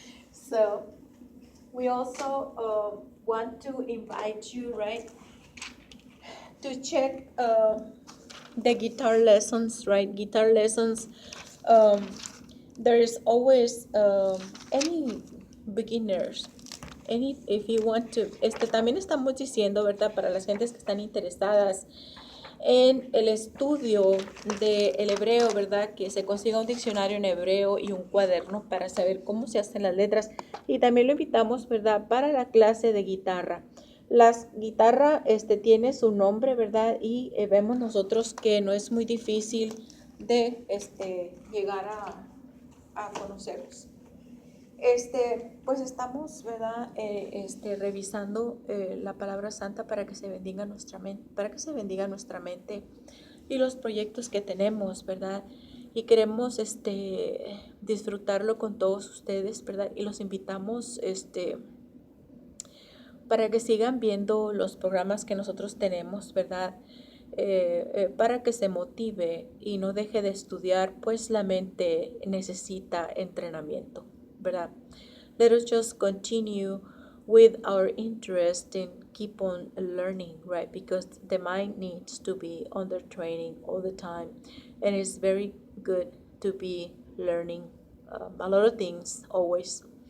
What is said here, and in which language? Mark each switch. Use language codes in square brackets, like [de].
[en] So we also want to invite you, right, to check the guitar lessons, right? Guitar lessons. Um, there is always any beginners. If you want to, [es] también estamos diciendo, ¿verdad? Para las gentes que están interesadas en el estudio del hebreo, ¿verdad? Que se consiga un diccionario en hebreo y un cuaderno para saber cómo se hacen las letras. Y también lo invitamos, ¿verdad? Para la clase de guitarra. La guitarra tiene su nombre, ¿verdad? Y vemos nosotros que no es muy difícil de llegar a conocerlos. Pues estamos, ¿verdad? Revisando la palabra santa para que se bendiga nuestra mente, y los proyectos que tenemos, ¿verdad? Y queremos disfrutarlo con todos ustedes, ¿verdad? Y los invitamos para que sigan viendo los programas que nosotros tenemos, ¿verdad? Para que se motive y no deje de estudiar, pues la mente necesita entrenamiento, ¿verdad? [en] Let us just continue with our interest and keep on learning, right? Because the mind needs to be under training all the time, and it's very good to be learning a lot of things always.